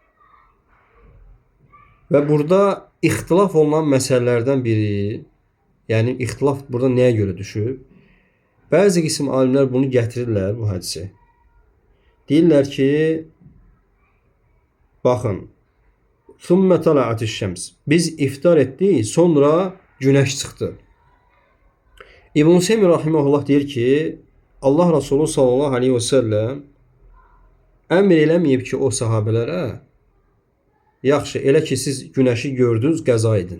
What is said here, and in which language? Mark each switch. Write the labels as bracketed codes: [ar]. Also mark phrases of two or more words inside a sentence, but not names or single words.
[az] Və burada ixtilaf olunan məsələlərdən biri, yəni ixtilaf burada nəyə görə düşüb? Bəzi qism alimlər bunu gətirirlər, bu hədisi. Deyirlər ki, baxın, [ar] ثُمَّ طَلَعَتِ الشَّمْسِ. [az] Biz iftar etdik, sonra günəş çıxdı. İbn Hüseyn rahimehullah deyir ki, Allah Resulü [ar] صلى الله عليه وسلم [az] əmr eləməyib ki, o sahabələrə, yaxşı, elə ki siz günəşi gördünüz, qəza edin.